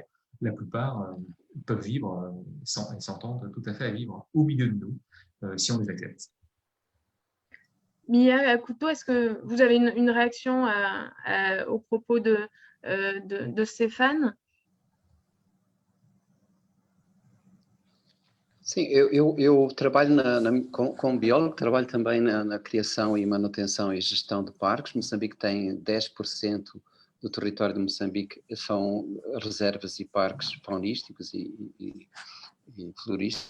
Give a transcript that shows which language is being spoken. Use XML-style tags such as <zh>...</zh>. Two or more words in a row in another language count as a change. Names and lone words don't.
<fr>La plupart peuvent vivre et s'entendent tout à fait à vivre au milieu de nous si on les accepte. Mia Couteau, est-ce que vous avez une réaction au propos de Stéphane?</fr> <pt>Sim, eu trabalho como biólogo, trabalho também na criação e manutenção e gestão de parques. Moçambique tem 10% do território de Moçambique são reservas e parques faunísticos e florísticos.</pt>